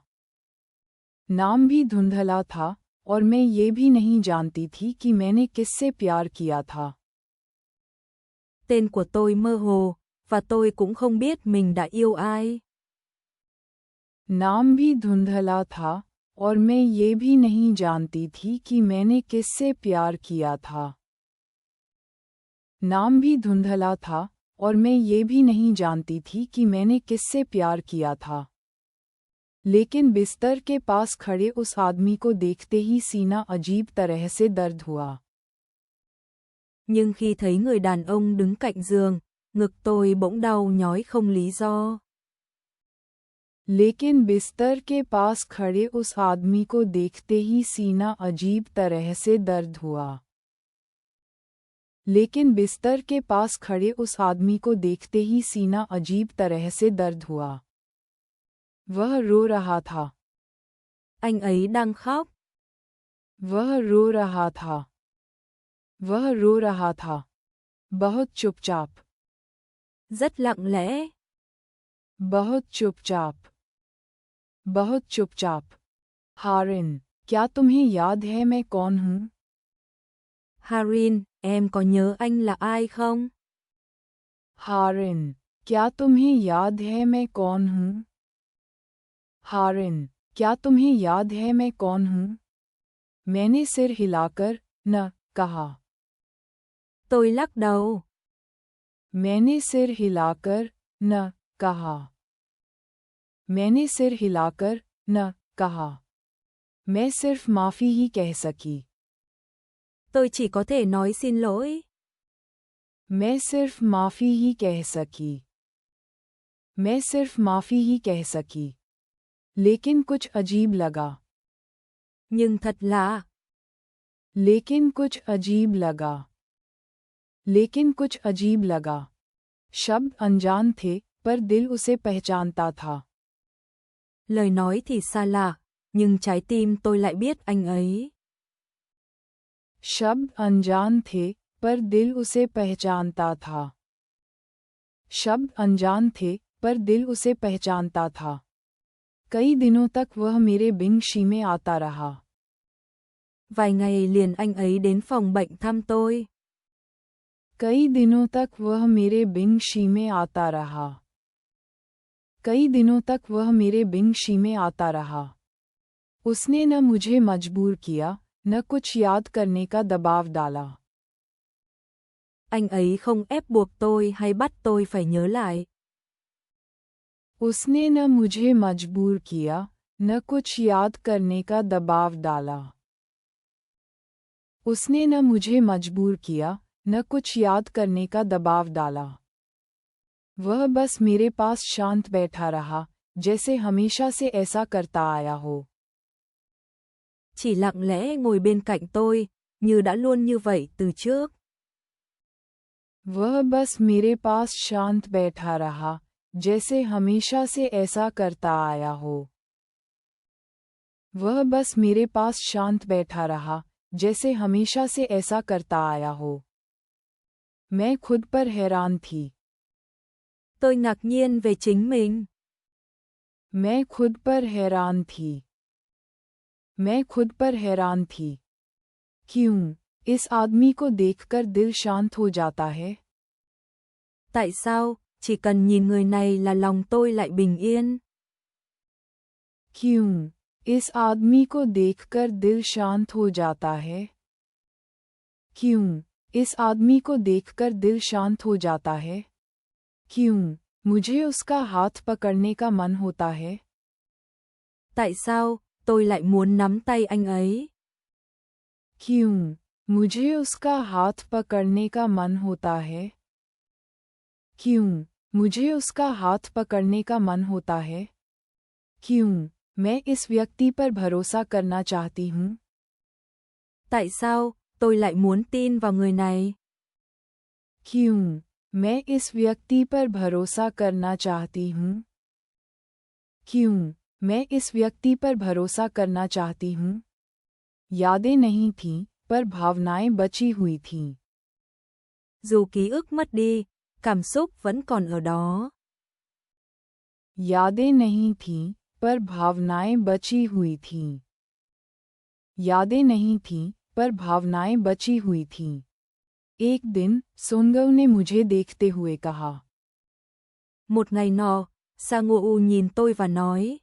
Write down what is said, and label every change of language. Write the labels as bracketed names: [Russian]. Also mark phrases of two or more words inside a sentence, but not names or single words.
[Hindi] नाम भी धुंधला था, और मैं ये भी नहीं जानती थी कि मैंने किससे प्यार किया था. [Vietnamese] Tên của tôi mơ hồ, và tôi cũng không biết mình đã yêu ai. [Hindi] नाम भी धुंधला था, और मैं ये भी नहीं जानती थी कि मैंने किससे प्यार किया था. नाम भी धुंधला था, और मैं ये भी नहीं जानती थी कि मैंने किससे प्यार किया था. लेकिन बिस्तर के पास खड़े उस आदमी को देखते ही सीना अजीब तरह से दर्द हुआ. [Vietnamese] Nhưng khi thấy người đàn ông đứng cạnh giường, ngực tôi bỗng đau nhói không lý do. [Hindi] लेकिन बिस्तर के पास खड़े उस आदमी को देखते ही सीना अजीब तरह से दर्द हुआ. लेकिन बिस्तर के पास खड़े उस आदमी को देखते ही सीना अजीब तरह से दर्द हुआ. वह रो रहा था. [Vietnamese] Anh ấy đang khóc. [Hindi] वह रो रहा था. वह रो रहा था. बहुत चुपचाप. [Vietnamese] Rất lặng lẽ. [Hindi] बहुत चुपचाप. बहुत चुपचाप. हारिन, क्या तुम्हें याद है मैं कौन हूँ? [Vietnamese] Harin, em có nhớ anh là ai không? [Hindi] हारिन, क्या तुम्हें याद है मैं कौन हूँ? हारिन, क्या तुम्हें याद है मैं कौन हूँ? मैंने सिर हिलाकर न कहा. [Vietnamese] Tôi lắc đầu. [Hindi] मैंने सिर हिलाकर न कहा. मैंने सिर हिलाकर न कहा. मैं सिर्फ माफ़ी ही कह सकी. [Vietnamese] Tôi chỉ có thể nói xin lỗi. [Hindi] मैं सिर्फ माफ़ी ही कह सकी. मैं सिर्फ माफ़ी ही कह सकी. लेकिन कुछ अजीब लगा. [Vietnamese] Nhưng thật lạ. [Hindi] लेकिन कुछ अजीब लगा. लेकिन कुछ अजीब लगा. शब्द अनजान थे, पर दिल उसे पहचानता था. [Vietnamese] Lời nói thì xa lạ, nhưng trái tim tôi lại biết anh ấy. [Hindi] शब्द अनजान थे, पर दिल उसे पहचानता था। शब्द अनजान थे, पर दिल उसे पहचानता था। कई दिनों तक वह मेरे बिंग शी में आता रहा। [Vietnamese] Vài ngày liền anh ấy đến phòng bệnh thăm tôi. [Hindi] कई दिनों तक वह मेरे बिंग शी में आता रहा। कई दिनों तक वह मेरे बिंग शी में आता रहा। उसने न मुझे मजबूर किया, न कुछ याद करने का दबाव डाला। [Vietnamese] Anh ấy không ép buộc tôi hay bắt tôi phải nhớ lại. [Hindi] उसने न मुझे मजबूर किया, न कुछ याद करने का दबाव डाला। उसने न मुझे मजबूर किया, न कुछ याद करने का दबाव डाला। वह बस मेरे पास शांत बैठा रहा, जैसे हमेशा से ऐसा करता आया हो। [Vietnamese] Chỉ lặng lẽ ngồi bên cạnh tôi, như đã luôn như vậy từ trước. [Hindi] वह बस मेरे पास शांत बैठा रहा, जैसे हमेशा से ऐसा करता आया हो। वह बस मेरे पास शांत बैठा रहा, जैसे हमेशा से ऐसा करता आया हो। मैं खुद पर हैरान थी। [Vietnamese] Tôi ngạc nhiên về chính mình. [Hindi] मैं खुद पर हैरान थी। मैं खुद पर हैरान थी। क्यों, इस आदमी को देखकर दिल शांत हो जाता है? [Vietnamese] Tại sao, chỉ cần nhìn người này là lòng tôi lại bình yên? [Hindi] क्यों, इस आदमी को देखकर दिल शांत हो जाता है? क्यों, इस आदमी को देखकर दिल शांत हो जाता है? क्यों, मुझे उसका हाथ पकड़ने का मन होता है? [Vietnamese] Tại sao, tôi lại muốn nắm tay anh ấy? [Hindi] क्यों, मुझे उसका हाथ पकड़ने का मन होता है? क्यों, मुझे उसका हाथ पकड़ने का मन होता है? क्यों, मैं इस व्यक्ति पर भरोसा करना चाहती हूँ? [Vietnamese] Tại sao, tôi lại muốn tin vào người này? [Hindi] क्यों, मैं इस व्यक्ति पर भरोसा करना चाहती हूँ? क्यों, मैं इस व्यक्ति पर भरोसा करना चाहती हूँ? यादें नहीं थीं, पर भावनाएं बची हुई थीं। [Vietnamese] Dù ký ức mất đi, cảm xúc vẫn còn ở đó. [Hindi] यादें नहीं थीं, पर भावनाएं बची हुई थीं। यादें नहीं थीं, पर भावनाएं बची हुई थीं। एक दिन, सोनगव ने मुझे देखते हुए कहा। [Vietnamese] Một ngày nọ, Sang-woo nhìn tôi và nói.